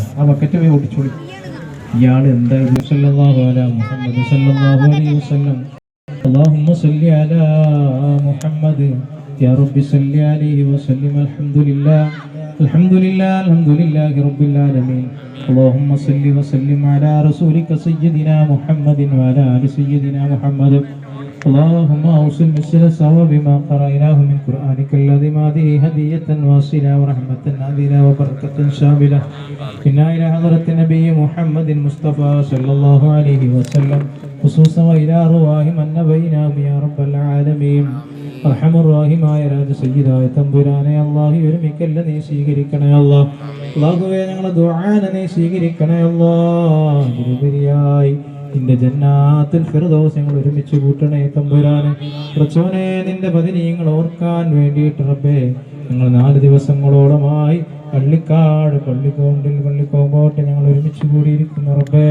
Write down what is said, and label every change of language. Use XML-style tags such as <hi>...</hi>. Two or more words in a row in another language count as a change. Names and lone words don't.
<ml>ആ ബക്കറ്റ് പോയി ഓടിച്ചോളി. ഇയാൾ എന്തായാലും</ml> <ar>صلى الله على محمد صلى الله عليه وسلم. اللهم صل على محمد يا ربي صل عليه وسلم. الحمد لله رب العالمين. اللهم صل وسلم على رسولك سيدنا محمد وعلى آل سيدنا محمد. اللهم أوصل مثل ثواب ما قرأناه من قرآنك الذي هذه هدية واصلة ورحمة نازلة وبركة شاملة إنا إلى حضرة النبي محمد المصطفى صلى الله عليه وسلم خصوصا وإلى أرواح من نبيناهم يا رب العالمين.</ar> <ml>അർഹമുറാഹിമായ രാജ സയ്യിദായ തമ്പുരാനെ അല്ലാഹു ഒരുമിക്കല്ല നീ സ്വീകരിക്കണേ അല്ലാഹ്. അല്ലാഹുവേ ഞങ്ങളുടെ ദുആനെ നീ സ്വീകരിക്കണേ അല്ലാഹ്. ഉപരിയായി നിന്റെ ജന്നാത്തുൽ ഫിർദൗസ് ഞങ്ങൾ ഒരുമിച്ച് കൂട്ടണേ തമ്പുരാനെ. പ്രച്ചോനെ നിന്റെ ബദരീങ്ങൾ ഓർക്കാൻ വേണ്ടിയിട്ട് റബ്ബേ ഞങ്ങൾ 4 ദിവസങ്ങളോളമായി പള്ളിക്കാട് പള്ളിക്കോമ്പോട്ട് ഞങ്ങൾ ഒരുമിച്ച് കൂടിയിരിക്കുന്നു റബ്ബേ.</ml>